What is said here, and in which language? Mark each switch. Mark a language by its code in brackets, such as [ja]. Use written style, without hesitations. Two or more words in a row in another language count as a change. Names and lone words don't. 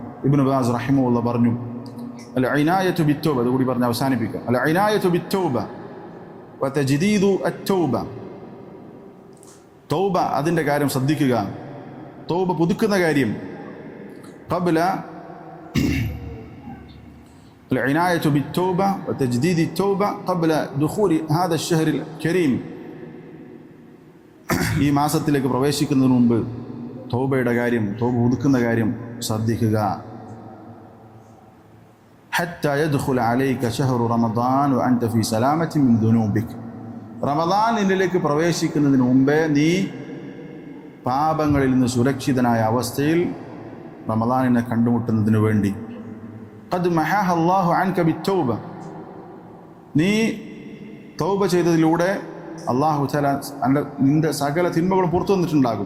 [ml] ഇബ്നു ബാസ് റഹിമഹുള്ളാഹ് പറഞ്ഞു, [ar] العناية بالتوبة, [ml] അതുകൂടി പറഞ്ഞ് അവസാനിപ്പിക്കാം. [ar] العناية بالتوبة وتجديد التوبة, [ml] തൗബ അതിൻ്റെ കാര്യം ശ്രദ്ധിക്കുക, തൗബ പുതുക്കുന്ന കാര്യം. [ar] ഖബ്ല العناية بالتوبة وتجديد التوبة قبل دخول هذا الشهر الكريم. [ml] ഈ മാസത്തിലേക്ക് പ്രവേശിക്കുന്നതിന് മുമ്പ് തൗബയുടെ കാര്യം, തൗബ പുതുക്കുന്ന കാര്യം ശ്രദ്ധിക്കുക. [ar] حتى يدخل عليك شهر رمضان وأنت في سلامة من ذنوبك. [ml] റമദാനിലേക്ക് പ്രവേശിക്കുന്നതിന് മുമ്പേ നീ പാപങ്ങളിൽ നിന്ന് സുരക്ഷിതനായ അവസ്ഥയിൽ റമദാനിനെ കണ്ടുമുട്ടുന്നതിന് വേണ്ടി [ar] قد محاه الله عنك بالتوبة, [ml] നീ തൗബ ചെയ്തതിലൂടെ [ar] الله تعالى [ml] നിന്റെ സകല തിന്മകളും പുറത്തു വന്നിട്ടുണ്ടാകും.